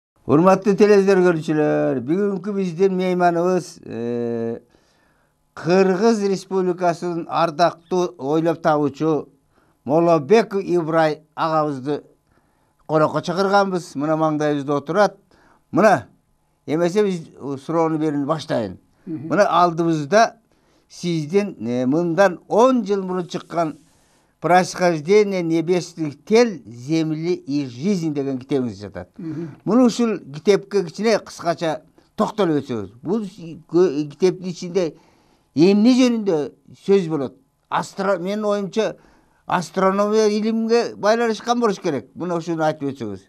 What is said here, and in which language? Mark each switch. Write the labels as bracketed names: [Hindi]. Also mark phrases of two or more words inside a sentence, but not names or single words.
[Kyrgyz] Урматтуу телевизор көрүүчүлөр, бүгүнкү биздин мейманыбыз Кыргыз Республикасынын ардактуу ойлоп табуучу Молобеков Ибрай агабызды конокко чакырганбыз. Мына маңдайыбызда отурат. Мына эмесе биз суроону берүүнү баштайын. Мына алдыбызда сиздин мындан 10 жыл мурун чыккан «Происхождение небесных тел, земли и жизнь» деген китебиңиз жатат. Муну ушул китепке кичине кыскача токтолуп өтсөңүз. Бул китептин ичинде эмне жөнүндө сөз болот? Менин оюмча астрономия илимге байланышкан болуш керек. Муну ушуну айтып өтсөңүз.